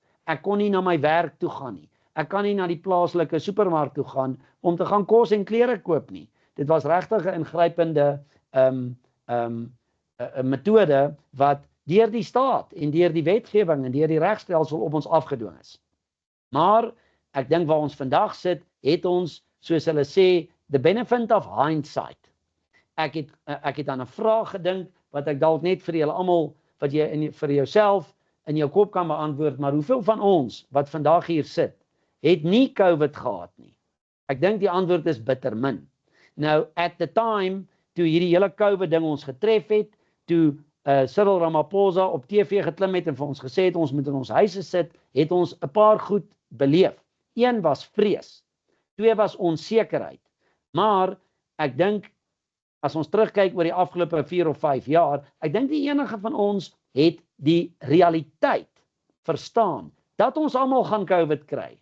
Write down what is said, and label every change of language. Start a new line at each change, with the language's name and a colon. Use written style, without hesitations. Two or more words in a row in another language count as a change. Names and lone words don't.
Afrikaans: Ek kon nie na my werk toe gaan nie. Ek kan nie na die plaaslike supermark toe gaan om te gaan kos en klere koop nie. Dit was regtig 'n ingrypende metode wat deur die staat en deur die wetgewing en deur die regstelsel op ons afgedwing is. Maar ek dink waar ons vandag sit, het ons, soos hulle sê,
English: the benefit of hindsight.
Afrikaans: Ek het aan 'n vraag gedink wat ek dalk net vir julle almal, wat jy vir jouself in jou kop kan beantwoord, maar hoeveel van ons wat vandag hier sit, het nie COVID gehad nie? Ek dink die antwoord is bitter min. Nou,
English: at the time,
Afrikaans: toe hierdie hele COVID ding ons getref het, toe Cyril Ramaphosa op TV geklim het en vir ons gesê het, ons moet in ons huise sit, het ons 'n paar goed beleef. Een was vrees. 2 was onsekerheid. Maar ek dink, as ons terugkyk oor die afgelope 4 of 5 jaar, ek dink die enige van ons het die realiteit verstaan, dat ons almal gaan COVID kry.